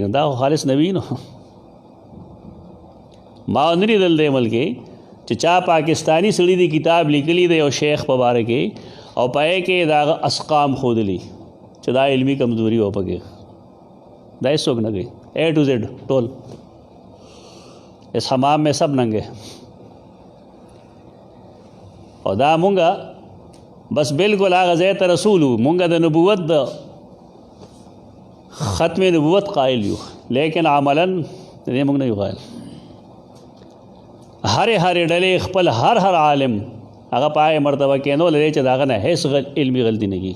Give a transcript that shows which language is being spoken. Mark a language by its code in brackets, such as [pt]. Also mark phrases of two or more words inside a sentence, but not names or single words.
[ps] نه دا خالص نه وي. نو ما نه لیدل دی ملک چې چا پاکستانی سړي دی کتاب لیکلی دی یو شیخ په باره کې او پای کې دا اسقام ښودلي چې دا علمي کمزوري و پکې. دا هېڅوک نه کوي. [en] A to Z [ur] ټول اس حمام میں سب ننګې. [ps] او دا مونږه بس بالکل هغه ځای ته رسولو، مونږه د نبوت د ختم نبوت قائل یو، لیکن عملاً دې مونږ نه یو قائل. هرې ډلې خپل هر عالم هغه پای مرتبه کېنو لري چې د هغه نه هېڅ علمي غلطي نه کېږي.